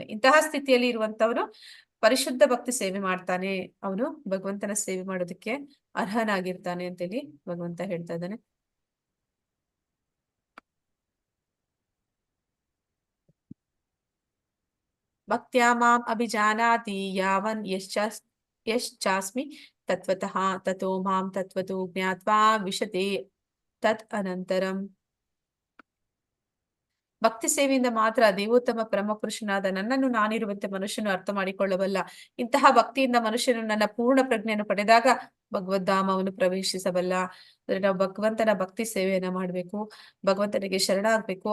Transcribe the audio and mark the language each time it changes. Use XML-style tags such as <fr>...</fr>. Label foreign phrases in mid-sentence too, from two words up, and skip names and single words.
<kn>ಇಂತಹ ಸ್ಥಿತಿಯಲ್ಲಿ ಇರುವಂತವನು ಪರಿಶುದ್ಧ ಭಕ್ತಿ ಸೇವೆ ಮಾಡ್ತಾನೆ, ಅವನು ಭಗವಂತನ ಸೇವೆ ಮಾಡೋದಕ್ಕೆ ಅರ್ಹನಾಗಿರ್ತಾನೆ ಅಂತೇಳಿ ಭಗವಂತ ಹೇಳ್ತಾ ಇದ್ದಾನೆ.</kn> <sa>ಭಕ್ತ್ಯಾ ಮಾಂ ಅಭಿಜಾನಾತಿ ಯಾವನ್ ಯಶ್ಚಾಸ್ಮಿ ತತ್ವತಃ ತಥೋ ಮಾಂ ತತ್ವತೋ ಜ್ಞಾತ್ವಾ ವಿಶತೆ ತತ್ ಅನಂತರಂ.</sa> <kn>ಭಕ್ತಿ ಸೇವೆಯಿಂದ ಮಾತ್ರ ದೇವೋತ್ತಮ ಪರಮಪುರುಷನಾದ ನನ್ನನ್ನು ನಾನಿರುವಂತೆ ಮನುಷ್ಯನು ಅರ್ಥ ಮಾಡಿಕೊಳ್ಳಬಲ್ಲ. ಇಂತಹ ಭಕ್ತಿಯಿಂದ ಮನುಷ್ಯನು ನನ್ನ ಪೂರ್ಣ ಪ್ರಜ್ಞೆಯನ್ನು ಪಡೆದಾಗ ಭಗವದ್ಧಾಮವನ್ನು ಪ್ರವೇಶಿಸಬಲ್ಲ. ಅಂದ್ರೆ ನಾವು ಭಗವಂತನ ಭಕ್ತಿ ಸೇವೆಯನ್ನ ಮಾಡ್ಬೇಕು, ಭಗವಂತನಿಗೆ ಶರಣಾಗ್ಬೇಕು.</kn>